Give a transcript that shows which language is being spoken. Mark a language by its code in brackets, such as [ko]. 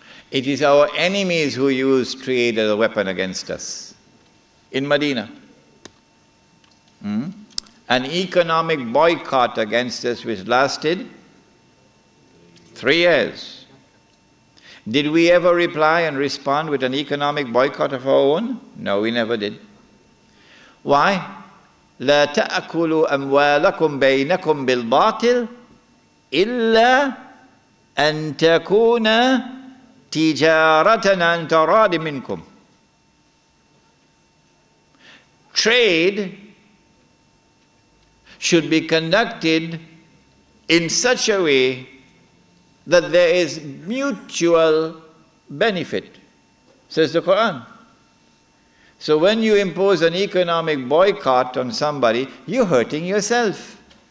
[en] It is our enemies who use trade as a weapon against us. In Medina. An economic boycott against us which lasted 3 years. Did we ever reply and respond with an economic boycott of our own? No, we never did. Why? [ar] لا تأكلوا أموالكم بينكم بالباطل إلا أن تكون تجارة عن تراض منكم. [en] Trade should be conducted in such a way that there is mutual benefit, says the Quran. So when you impose an economic boycott on somebody, you're hurting yourself.